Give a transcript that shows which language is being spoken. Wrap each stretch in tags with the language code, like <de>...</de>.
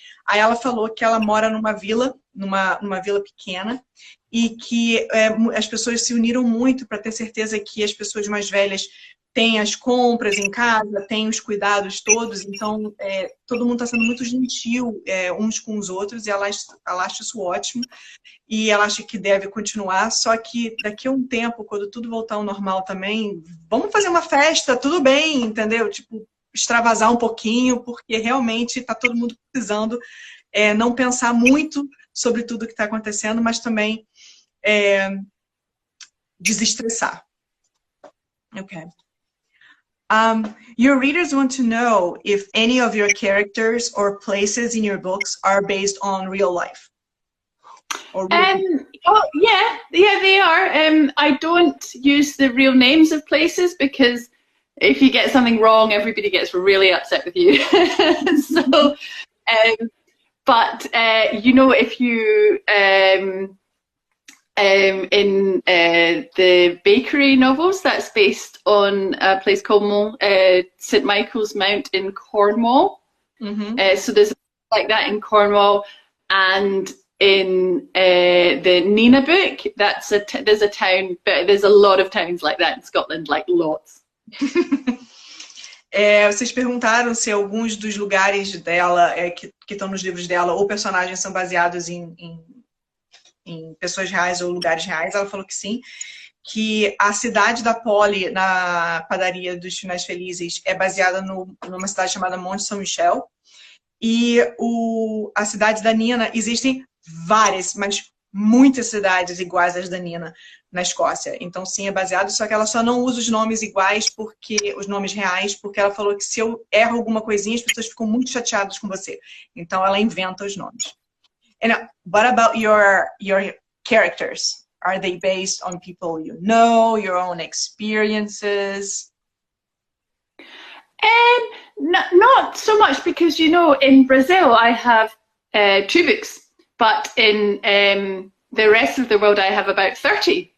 <pt>Aí ela falou que ela mora numa vila pequena, e que as pessoas se uniram muito para ter certeza que as pessoas mais velhas têm as compras em casa, têm os cuidados todos, então todo mundo está sendo muito gentil uns com os outros, e ela acha isso ótimo, e ela acha que deve continuar, só que daqui a um tempo, quando tudo voltar ao normal também, vamos fazer uma festa, tudo bem, entendeu? Tipo, extravasar um pouquinho, porque realmente está todo mundo precisando não pensar muito sobre tudo que está acontecendo, mas também desestressar.</pt> <en>Okay. Your readers want to know if any of your characters or places in your books are based on real life. Or yeah, they are. I don't use the real names of places because if you get something wrong, everybody gets really upset with you. So, but you know, if you in the bakery novels, that's based on a place called St. Michael's Mount in Cornwall. So there's like that in Cornwall, and in the Nina book, there's a town, but there's a lot of towns like that in Scotland, like lots.</en> <pt>Vocês perguntaram se alguns dos lugares dela que estão nos livros dela ou personagens são baseados em pessoas reais ou lugares reais. Ela falou que sim, que a cidade da Polly na padaria dos Finais Felizes é baseada numa cidade chamada Monte São Michel, e a cidade da Nina, existem várias, mas muitas cidades iguais às da Nina na Escócia. Então sim, é baseado, só que ela só não usa os nomes iguais, os nomes reais, porque ela falou que se eu erro alguma coisinha, as pessoas ficam muito chateadas com você. Então ela inventa os nomes.</pt> <en>And what about your characters? Are they based on people you know, your own experiences? Not so much, because, you know, in Brazil I have 2 books, but in the rest of the world I have about 30.</en>